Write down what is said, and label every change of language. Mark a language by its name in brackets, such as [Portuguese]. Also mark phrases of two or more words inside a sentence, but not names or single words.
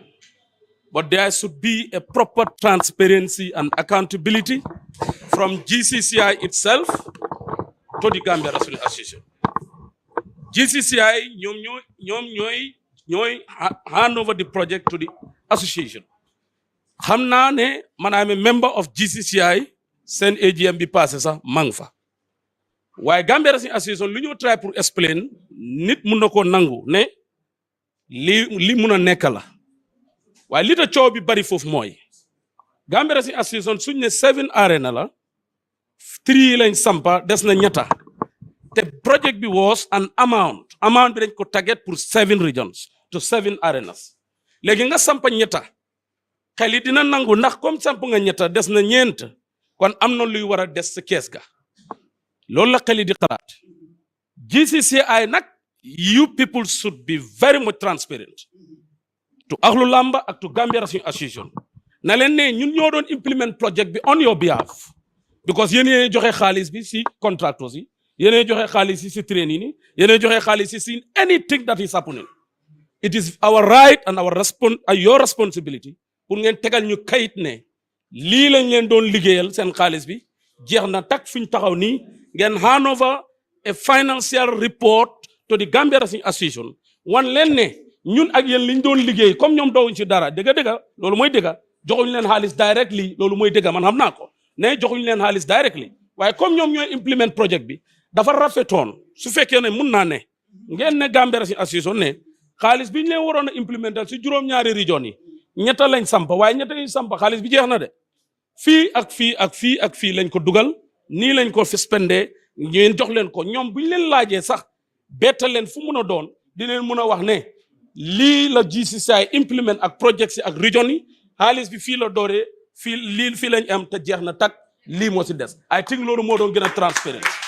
[English] But there should be a proper transparency and accountability from GCCI itself to the Gambia Wrestling Association. [Wolof] GCCI ñoy [English] hand over the project to the association. [Wolof] Xamna ne man [English] I'm a member of GCCI [Wolof] sen AGM bi passé sax mang fa. Waye Gambia Wrestling Association lu ñu try pour explain nit mun nako nangu ne li mun a nekk la. Waye li ta coow bi bari foofu mooy Gambia Wrestling Association suñ ne 7 arena la 3 lañ sampa des na ñetta te project bi [English] was an amount [Wolof] bi dañ ko target pour [English] 7 regions to 7 arenas [Wolof] léegi nga sampa ñetta xel dina nangu ndax comme samp nga ñetta des na ñeent kon am na luy war a des sa kees ga loolu la xel di xalaat GCCI nag [English] you people should be very much transparent [Wolof] to Ahlu Lamba ak to Gambia Wrestling Association na leen ne ñun ñoo doon implement project bi [English] on your behalf because [Wolof] yéen joxe xaalis bi si contractors yi yéen joxe xaalis si training yi yéen joxe xaalis si [English] anything that is happening. It is our right and your responsibility [Wolof] pour ngeen tegal ñu kayit ne lii lañ leen doon liggéeyal seen xaalis bi jeex na tak fi ñu taxaw nii ngeen [English] hand over a financial report to the Gambia Wrestling Association [Wolof] wan leen ne ñun ak yéen liñ doon liggéey comme ñoom doowuñ ci dara dëgg loolu mooy dëgg joxuñ leen xaalis directly loolu mooy dëgg man xam naa ko ne joxuñ leen xaalis directly waaye comme ñoom ñooy implement project bi dafa rafetoon su fekkee ne mun naa ne ngeen ne Gambia Wrestling Association ne xaalis bi ñu leen waroon a implemental si juróom-ñaari région yi ñetta lañ sampa waaye ñetta yi sampa xaalis bi jeex na de fii ak fii lañ ko dugal nii lañ ko suspendé ngeen jox leen ko ñoom bu ñu leen laajee sax bettal leen fu mun a doon di leen mun a wax ne lii la GCCI implement ak project si ak région yi xaalis bi fii la dooree fii lañ am te jeex na tak lii moo si des [English] I think [Wolof] loolu moo doon gën a transparent